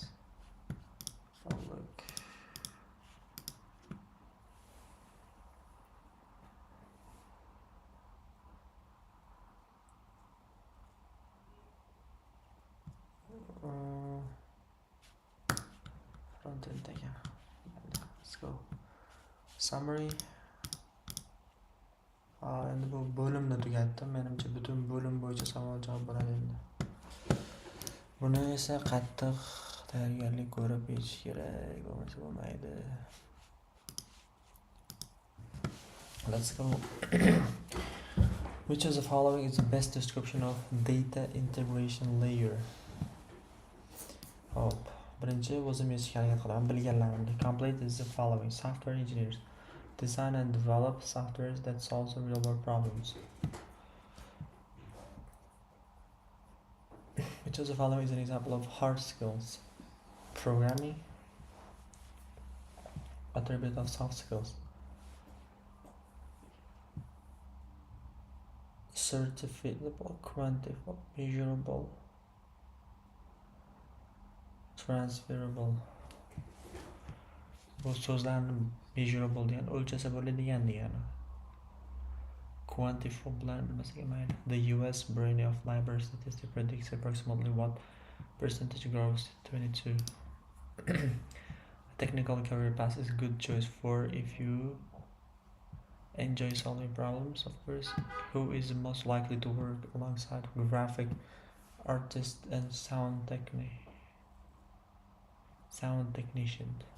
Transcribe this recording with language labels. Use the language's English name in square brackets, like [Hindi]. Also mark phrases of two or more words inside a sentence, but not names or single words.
[English] Oh, look. Front end again. Let's go. Summary. [Uzbek] Endi bu bo'limni tugatdi. Menimcha butun bo'lim bo'yicha savol javob bo'ladi endi. Buni esa qattiq tayyorgarlik ko'rib yetish kerak, bo'lmasa bo'lmaydi. [English] Let's go. Which of the following is the best description of data integration layer? [Uzbek] Hop. Birinchi o'zim yechishga harakat qilaman. Bilganlarimni. [English] Complete is the following. Software engineers design and develop software that solves real world problems. Which of the following is an example of hard skills? Programming. Attribute of soft skills. Certifiable, quantifiable, measurable, transferable. [Uzbek] Bu so'zlarni measurable degan o'lchasa bo'ladigan degani. Quantifiable bilan bilmasak mayli. [English] The US Bureau of Labor Statistics predicts approximately what percentage growth 22. A technical career path is a good choice for if you enjoy solving problems, of course. Who is the most likely to work alongside graphic artist and sound technician?